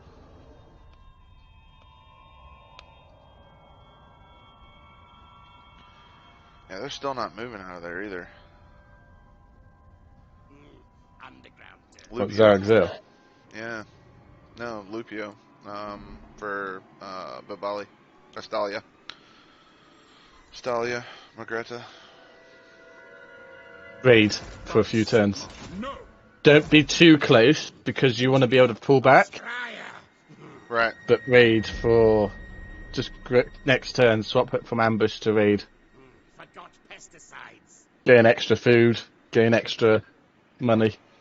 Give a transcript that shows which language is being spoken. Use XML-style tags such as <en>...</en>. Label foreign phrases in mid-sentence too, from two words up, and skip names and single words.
<en>Yeah, they're still not moving out of there either. What, Zaragzil? Yeah. No, Lupio. For Babali. Astalia. Stalia. Magreta. Raid for a few turns. Don't be too close, because you want to be able to pull back. Right. But raid for just next turn, swap it from ambush to raid. Gain extra food, gain extra money.</en>